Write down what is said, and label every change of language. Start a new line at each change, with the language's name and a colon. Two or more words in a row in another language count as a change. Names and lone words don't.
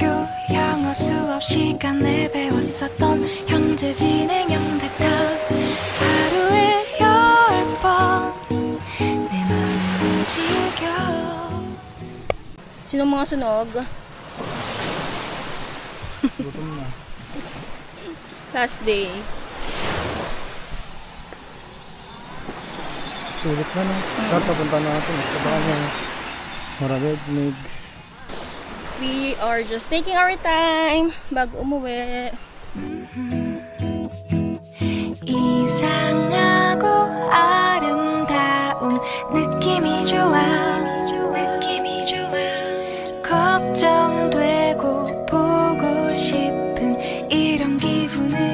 Korean: 영어 수업 시간에 배웠었던 현재 진행형 대답 하루에 10번 내 맘을 움직여
Filipino: Sinong mga sunog? Gutom na.
English: Last day.
Filipino: Sulit na, no? Dapat papunta natin. Basta baka may marabig.
English: We are just taking our time
Filipino: bago umuwi.
Korean: 이상하고 아름다운 느낌이 좋아 걱정되고 보고 싶은 이런 기분은